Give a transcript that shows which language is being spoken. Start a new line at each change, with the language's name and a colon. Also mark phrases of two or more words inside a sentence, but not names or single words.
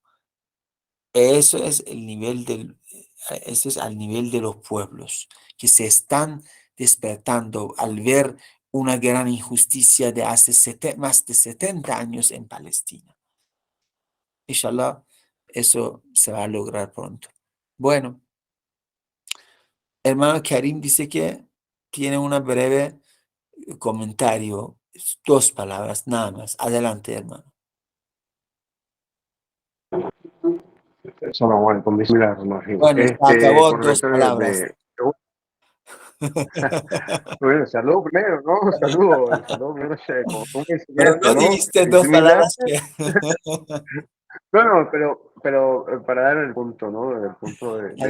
Spanish: Eso es el nivel ese es al nivel de los pueblos que se están despertando al ver una gran injusticia de hace más de 70 años en Palestina. Inshallah, eso se va a lograr pronto. Bueno, hermano Karim dice que tiene una breve comentario, 2 palabras, nada más. Adelante, hermano.
Arabic: سلام عليكم، بسم الله الرحمن الرحيم.
Spanish: Bueno, se acabó Con 2 respecto palabras. Bueno, saludo primero, ¿no? Saludo primero, Sheikh, como tú me Pero enseñaste, no ¿no? dijiste 2 Bismillah. palabras que... No, pero para dar el punto, ¿no? El punto de las